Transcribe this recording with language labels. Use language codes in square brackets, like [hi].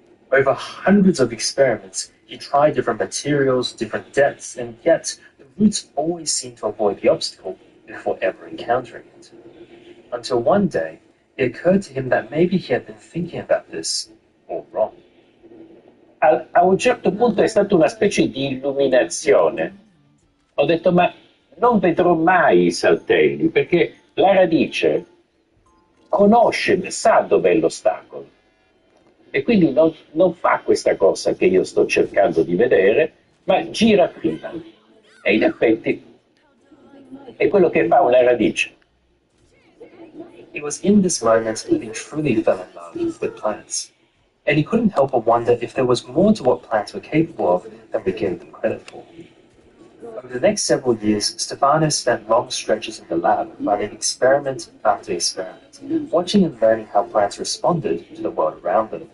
[en] Over hundreds of experiments, he tried different materials, different depths, and yet the roots always seemed to avoid the obstacle before ever encountering it. Until one day, it occurred to him that maybe he had been thinking about this all wrong. [it] A un certo punto è stata una specie di illuminazione. Ho detto, ma non vedrò mai i saltelli, perché la radice conosce, sa dov'è l'ostacolo. E quindi non fa questa cosa che io sto cercando di vedere, ma gira prima. E in effetti è quello che fa una radice. [en] It was in this moment that he truly fell in love with plants. And he couldn't help but wonder if there was more to what plants were capable of than we gave them credit for. Over the next several years, Stefano spent long stretches in the lab running experiment after experiment, watching and learning how plants responded to the world around them.